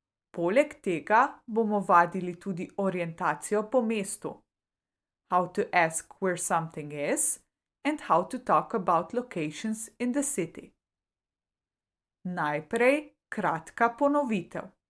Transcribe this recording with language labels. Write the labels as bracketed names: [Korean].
[Slovenian] Poleg tega bomo vadili tudi orientacijo po mestu. [English] How to ask where something is and how to talk about locations in the city. [Slovenian] Najprej kratka ponovitev.